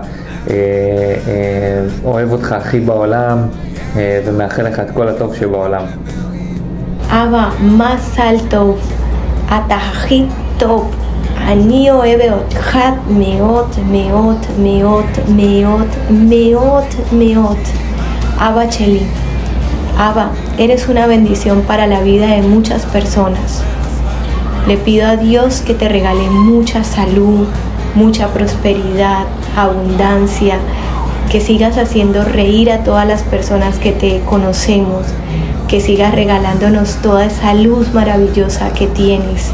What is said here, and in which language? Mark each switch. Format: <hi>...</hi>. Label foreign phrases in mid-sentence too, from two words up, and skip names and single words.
<he>אוהב אותך הכי בעולם ומאחל לך את כל הטוב שבעולם. אבא, מזל טוב, אתה הכי טוב. אני אוהבת אותך מאוד מאוד מאוד מאוד מאוד מאוד. אבא שלי,</he> <es>Abba, eres una bendición para la vida de muchas personas. Le pido a Dios que te regale mucha salud, mucha prosperidad, abundancia, que sigas haciendo reír a todas las personas que te conocemos, que sigas regalándonos toda esa luz maravillosa que tienes.</es>